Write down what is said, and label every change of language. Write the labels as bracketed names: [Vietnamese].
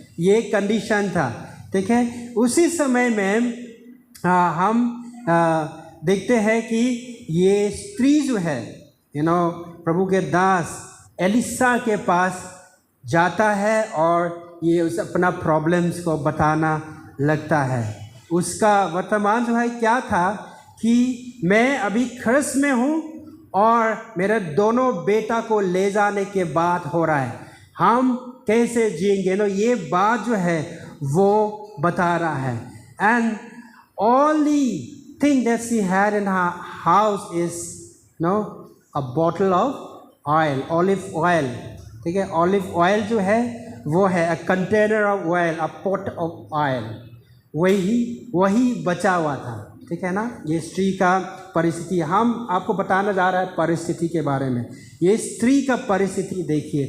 [Hindi] ये कंडीशन था। ठीक है, उसी समय में हम देखते हैं कि ये स्त्री जो है प्रभु के दास एलिशा के पास जाता है, और ये उस अपना प्रॉब्लम्स को बताना लगता है। उसका वर्तमान जो है क्या था कि मैं अभी कर्ज में हूँ और मेरे दोनों बेटा को ले जाने के बाद हो रहा है, हम कैसे जिएंगे, ये बात जो है वो बता रहा है। [English] And only thing that she had in her house is a bottle of oil, olive oil। [Hindi] ठीक है, olive oil जो है वो है [English] a container of oil, [Hindi] a pot of oil, वही बचा हुआ था। ठीक है ना, ये स्त्री का परिस्थिति हम आपको बताना जा रहा है, परिस्थिति के बारे में। ये स्त्री का परिस्थिति देखिए।